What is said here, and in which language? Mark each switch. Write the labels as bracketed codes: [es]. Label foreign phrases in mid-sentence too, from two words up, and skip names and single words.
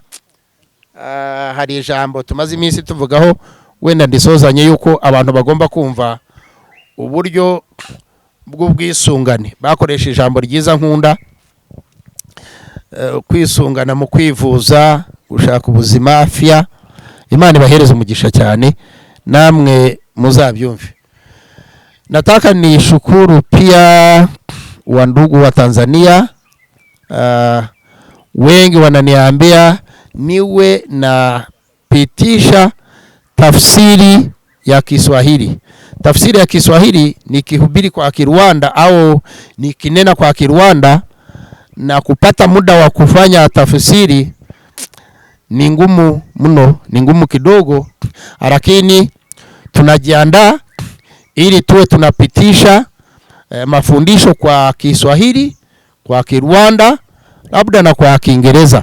[rw] Hari ijambo tumaze iminsi tuvugaho, wenda ndisozanye yuko abantu bagomba kumva uburyo bw'ubwisungane. Bakoresha ijambo ryiza nkunda, kwisungana mu kwivuza, gushaka ubuzima afya. Imana ibahereza umugisha cyane, namwe muzabyumve. [sw] Nataka ni shukuru pia wa ndugu wa Tanzania. Wengi wananiambia niwe na pitisha tafsiri ya Kiswahili. Tafsiri ya Kiswahili nikihubiri kwa Kirwanda au nikinena kwa Kirwanda, na kupata muda wa kufanya tafsiri ni ngumu mno, ni ngumu kidogo, lakini tunajiandaa ili tuwe tunapitisha mafundisho kwa Kiswahili, kwa Kirwanda, labda na kwa Kiingereza.